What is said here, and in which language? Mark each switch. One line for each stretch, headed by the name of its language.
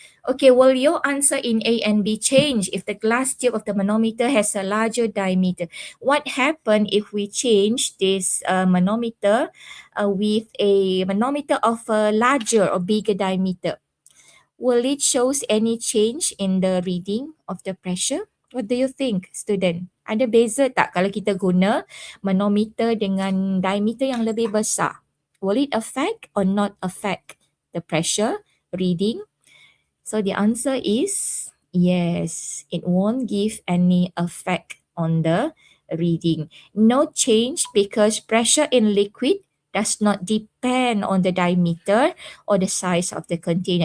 English: Okay, will your answer in A and B change if the glass tube of the manometer has a larger diameter? What happens if we change this manometer with a manometer of a larger or bigger diameter? Will it shows any change in the reading of the pressure? What do you think, student?
Malay: Ada beza tak kalau kita guna manometer dengan diameter yang lebih besar?
English: Will it affect or not affect the pressure reading? So the answer is yes, it won't give any effect on the reading. No change because pressure in liquid does not depend on the diameter or the size of the container.